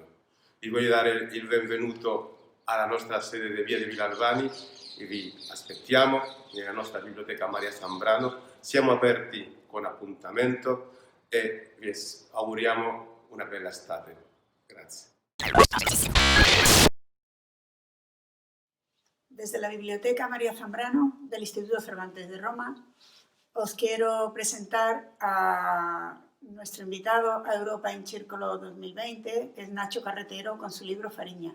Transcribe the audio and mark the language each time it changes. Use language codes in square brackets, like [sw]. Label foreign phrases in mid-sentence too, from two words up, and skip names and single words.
[it] Vi voglio dare il benvenuto alla nostra sede di Via di Vilalbani e vi aspettiamo nella nostra biblioteca Maria Zambrano. Siamo aperti con appuntamento e vi auguriamo una bella estate. Grazie. [es] Desde la Biblioteca María Zambrano del Instituto Cervantes de Roma os quiero presentar a nuestro invitado a Europa en Círculo 2020, que es Nacho Carretero, con su libro Fariña.